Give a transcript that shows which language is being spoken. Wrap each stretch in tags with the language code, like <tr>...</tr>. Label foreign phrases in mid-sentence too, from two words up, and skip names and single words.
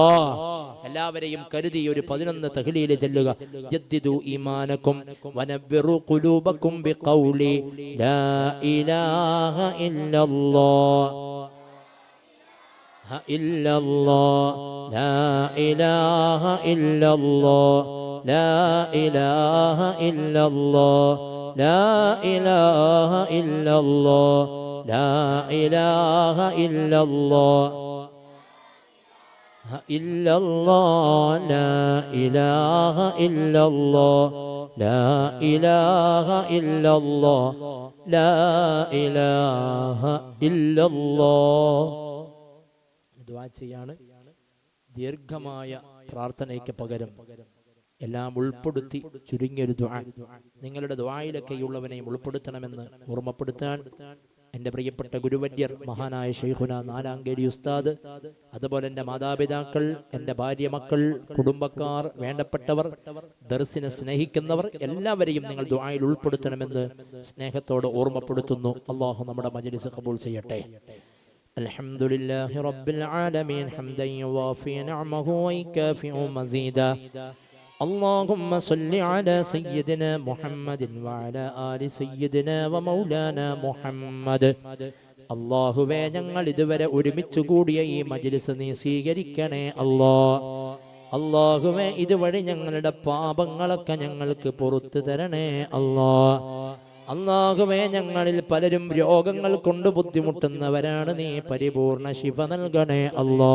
<ml>എല്ലാവരെയും കരുതി ഒരു 11 തഹ്ലീൽ ചൊല്ലുക.</ml> <ar>جددوا إيمانكم ونوروا قلوبكم بقول لا إله إلا الله إلا الله لا إله إلا الله لا إله إلا الله لا إله إلا الله لا إله إلا الله إلا الله لا إله إلا الله لا إله إلا الله لا إله إلا الله.</ar> <ml>ദുആ ചെയ്യാണ്. ദീർഘമായ പ്രാർത്ഥനയ്ക്ക് പകരം എല്ലാം ഉൾപ്പെടുത്തി ചുരുങ്ങിയൊരു ദുആ, നിങ്ങളുടെ ദുആയിലൊക്കെയുള്ളവനെയും ഉൾപ്പെടുത്തണമെന്ന് ഓർമ്മപ്പെടുത്താൻ എൻ്റെ പ്രിയപ്പെട്ട ഗുരുവര്യർ മഹാനായ ശൈഖുന നാലാങ്കേരി ഉസ്താദ്, അതുപോലെ എൻ്റെ മാതാപിതാക്കൾ, എൻ്റെ ഭാര്യ, മക്കൾ, കുടുംബക്കാർ, വേണ്ടപ്പെട്ടവർ, ദർസിനെ സ്നേഹിക്കുന്നവർ എല്ലാവരെയും നിങ്ങൾ ദുആയിൽ ഉൾപ്പെടുത്തണമെന്ന് സ്നേഹത്തോട് ഓർമ്മപ്പെടുത്തുന്നു. അല്ലാഹു നമ്മുടെ മജ്ലിസ് ഖബൂൽ ചെയ്യട്ടെ.</ml> <ar>الحمد لله رب العالمين حمدا يوافي نعمه ويكافئ مزيده. اللهم صل على سيدنا محمد وعلى آل سيدنا ومولانا محمد.</ar> <ml>അല്ലാഹുവേ, ഞങ്ങൾ ഇതുവരെ ഒരുമിച്ച് കൂടിയ ഈ മജ്ലിസ് നീ സ്വീകരിക്കണേ അല്ലാ. അല്ലാഹുവേ, ഇതുവഴി ഞങ്ങളുടെ പാപങ്ങളൊക്കെ ഞങ്ങൾക്ക് പുറത്തു തരണേ അല്ലാ. അല്ലാഹുവേ, ഞങ്ങളിൽ പലരും രോഗങ്ങൾ കൊണ്ട് ബുദ്ധിമുട്ടുന്നവരാണ്, നീ പരിപൂർണ ശിഫ നൽകണേ അല്ലാ.</ml>